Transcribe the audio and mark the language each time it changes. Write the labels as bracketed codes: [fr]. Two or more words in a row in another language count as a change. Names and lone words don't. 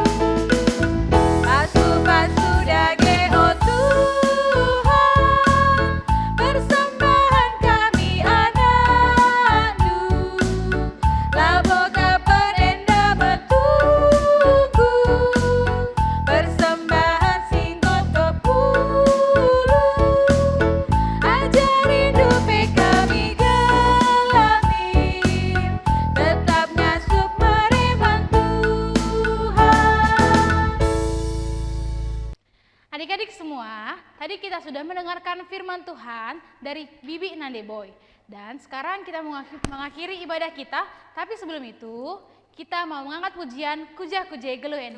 [btx] Pasu-pasu dage oh Tuhan, persembahan kami anakmu, labo kaperenda betunggu, persembahan singkot kepulu, ajari dupe kami gelamin, tetap ngasup mereman Tuhan. [id] Adik-adik semua, tadi kita sudah mendengarkan firman Tuhan dari Bibi Nande Boy. Dan sekarang kita mengakhiri ibadah kita, tapi sebelum itu kita mau mengangkat pujian Kuja Kuje Geluh Endah.